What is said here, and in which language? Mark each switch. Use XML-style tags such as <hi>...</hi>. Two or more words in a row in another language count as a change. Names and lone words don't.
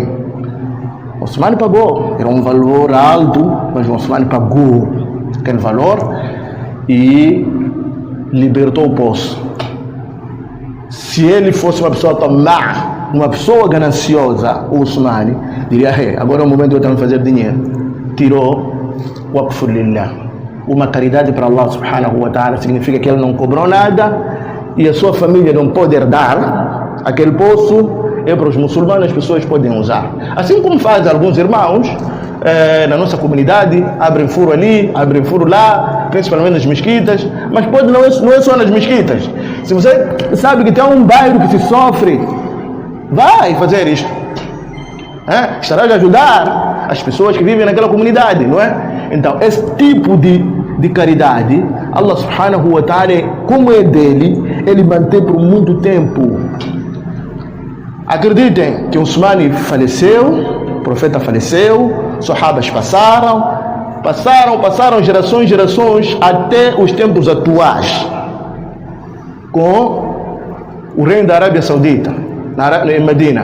<pt>O Osman pagou, era um valor alto, mas o Osman pagou aquele valor e libertou o poço. Se ele fosse uma pessoa tamá, uma pessoa gananciosa, o Osman diria, agora é o momento de eu também fazer dinheiro. Tirou</pt> <ar>وقف لله,</ar> <pt>uma caridade para</pt> <ar>الله سبحانه وتعالى,</ar> <pt>significa que ele não cobrou nada e a sua família não pode herdar aquele poço, é para os muçulmanos, as pessoas podem usar. Assim como fazem alguns irmãos na nossa comunidade, abrem furo ali, abrem furo lá, principalmente nas mesquitas, mas não é só nas mesquitas. Se você sabe que tem um bairro que se sofre, vai fazer isto. Estará a ajudar as pessoas que vivem naquela comunidade, não é? Então, esse tipo de caridade,</pt> <ar>الله سبحانه وتعالى,</ar> <pt>como é dele, ele mantém por muito tempo. Acreditem que Osman faleceu, o profeta faleceu, sahabas passaram gerações até os tempos atuais, com o reino da Arábia Saudita, em Medina.</pt>